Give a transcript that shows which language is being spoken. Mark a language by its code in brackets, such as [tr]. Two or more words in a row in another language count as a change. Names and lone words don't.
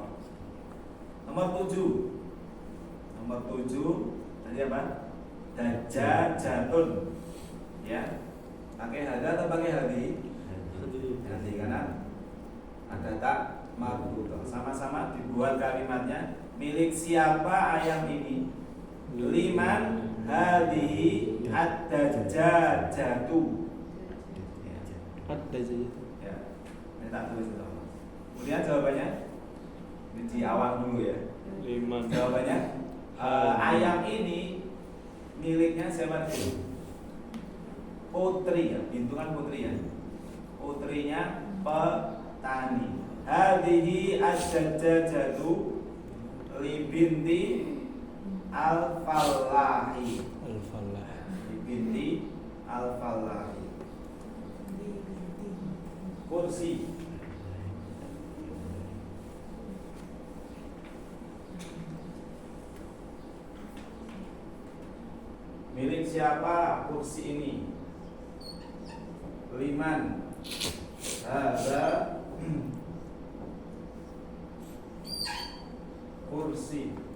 [id] Nomor 7 tadi apa? [ar] Dajjajatun. [id] Ya, pakai hada atau pakai hadi? Hadi karena ada [ar] تاء مربوطة. [id] Sama-sama dibuat kalimatnya. Milik siapa ayam ini? [ar] لمن هذه الدجاجة. [id] Ada saja. Ya, ini tak tulis itu. Kemudian jawabannya ini di awal dulu ya. [ar] Liman. [id] Jawabannya ayam ini miliknya siapa dulu? Putri ya, bintu kan putri ya. Putrinya petani. [ar] هذه الدجاجة لبنت الفلاح. Al-Falah. لبنت الفلاح. [id] Kursi. Milik siapa kursi ini? [ar] لمن هذا كرسي.